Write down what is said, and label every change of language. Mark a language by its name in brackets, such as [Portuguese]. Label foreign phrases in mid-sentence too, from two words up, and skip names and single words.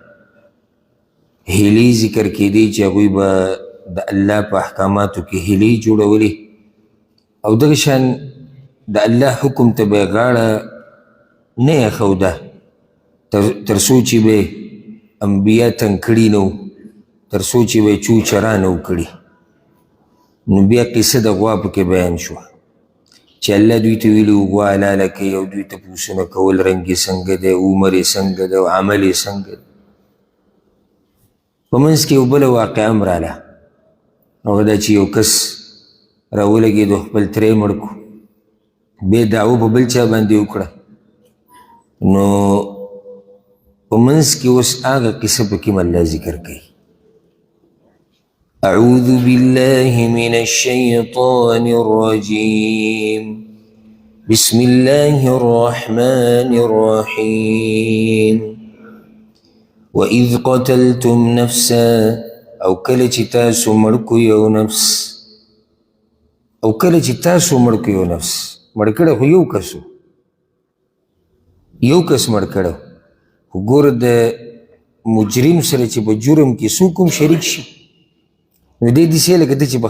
[Pashto] هیلې ذکر کېدې چې هغوی به د الله په احکاماتو کې هیلې جوړولې او دغه شان د الله حکم ته به یې غاړه نه ایښوده تر څو چې به انبیا تنګ کړي نه وو تر څو چې به یې چو چرا نه و کړي نو بیا قصه د غوا پکې بیان شوه چې الله دوی ته ویلي و غوا حلاله کوي او دوی تپوسونه کول رنګ یې څنګه دی عمر یې څنګه دی او عمل یې څنګه دی په منځ کې یو بله واقعه هم راله هغه دا چې یو کس راولګېدو خپل تری مړ کړو بیا دعوه په بل چا باندې وکړه نو په منځ کې اوس هغه قصه پکې هم الله ذکر کوي [Arabic] أعوذ بالله من الشيطان الرجيم بسم الله الرحمن الرحيم وإذ قتلتم نفسا [Pashto] أو کله چې تاسو مړ کړو یو نفس او کله چې تاسو مړ کړو یو نفس مړ کړی خو یو کس مړ کړی خو ګوره د مجرم سره چې په جرم کې څوک هم شریک شي نو دې داسې لکه ته چې په